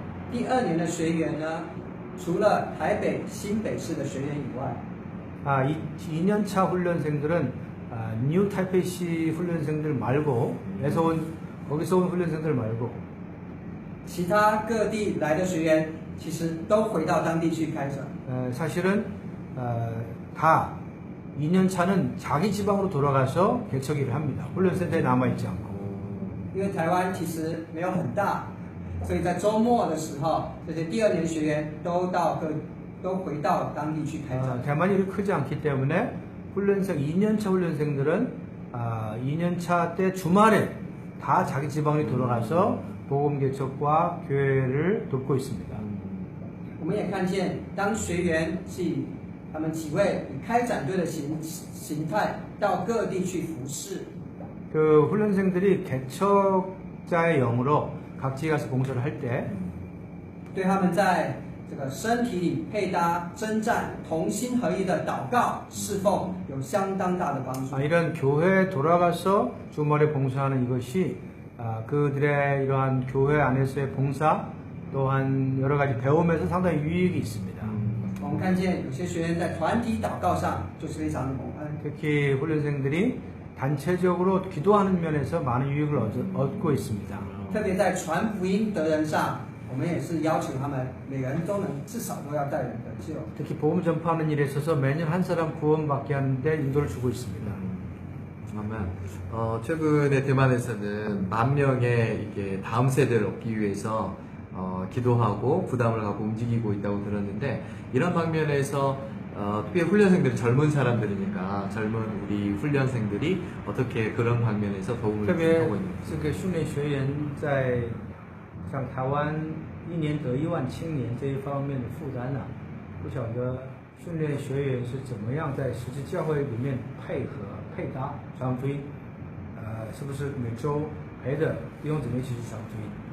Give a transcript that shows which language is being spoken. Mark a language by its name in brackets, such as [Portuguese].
[Chinese] 第2年的学员呢，除了台北新北市的学员以外， [Korean] 2년차 훈련생들은 뉴 타이페이시 훈련생들 말고 거기서 온 훈련생들 말고 [Chinese] 其他各地来的学员其实都回到当地去开展。 [Korean] 사실은 다 2년차는 자기 지방으로 돌아가서 개척일을 합니다. 훈련센터에 남아있지 않고. [Chinese] 因为台湾其实没有很大，所以在周末的时候，这些第2年学员都回到当地去开展。 [Korean] 대만이 이렇게 크지 않기 때문에 2년차 훈련생들은 2년차 때 주말에 다 자기 지방으로 돌아가서 복음 개척과 교회를 돕고 있습니다. [Chinese] 我们也看见，当学员是以他们几位以开展队的形态到各地去服侍， [Korean] 그 훈련생들이 개척자의 영으로 각지에 가서 봉사를 할 때 [Chinese] 对他们在这个身体里配搭、征战、同心合一的祷告侍奉有相当大的帮助。 [Korean] 이런 교회에 돌아가서 주말에 봉사하는 이것이 그들의 이러한 교회 안에서의 봉사 또한 여러 가지 배움에서 상당히 유익이 있습니다. [Chinese] 我们看见有些学员在团体祷告上就是非常的蒙恩， [Korean] 특히 훈련생들이 단체적으로 기도하는 면에서 많은 유익을 얻고 있습니다. [Chinese] 特别在传福音得人上，我们也是要求他们每个人都能至少都要带人得救。 [Korean] 특히 복음 전파하는 일에 있어서 매년 한 사람 구원받게 하는데 인도를 주고 있습니다. 아멘. 최근에 대만에서는 10,000명의 이게 다음 세대를 얻기 위해서 기도하고 부담을 갖고 움직이고 있다고 들었는데 이런 방면에서 특히 훈련생들이 젊은 사람들이니까 젊은 우리 훈련생들이 어떻게 그런 방면에서 도움을 [Chinese] 特别 [Korean] 하고 있는지 [Chinese] 这个训练学员在像台湾1年得1万青年这一方面的负担呢，不晓得训练学员是怎么样在实际教会里面配合配搭传福音，是不是每周陪着弟兄姊妹一起去传福音？